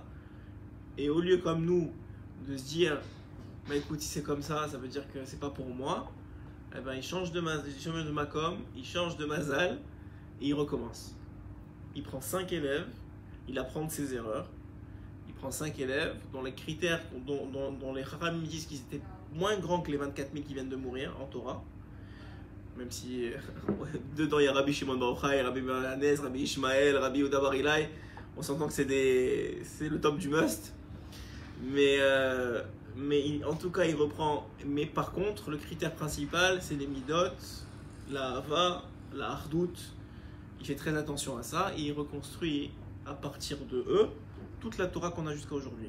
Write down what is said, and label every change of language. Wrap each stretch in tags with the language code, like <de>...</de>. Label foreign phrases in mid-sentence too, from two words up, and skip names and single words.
<fr>Et au lieu, comme nous, de se dire, bah écoute, si c'est comme ça veut dire que c'est pas pour moi, eh ben, il change de makom, il change de mazal, et il recommence. Il prend 5 élèves, il apprend de ses erreurs. Il prend 5 élèves dont les critères, dont les Chachamim disent qu'ils étaient moins grands que les 24 000 qui viennent de mourir en Torah. Même si dedans il y a Rabbi Shimon Bar Yochai, Rabbi Balanès, Rabbi Ishmael, Rabbi Yehuda Bar Ilai. On s'entend que c'est le top du must. Mais en tout cas il reprend. Mais par contre, le critère principal c'est les midot, la hava, la hardout. il fait très attention à ça et il reconstruit à partir de eux toute la Torah qu'on a jusqu'à aujourd'hui.</fr>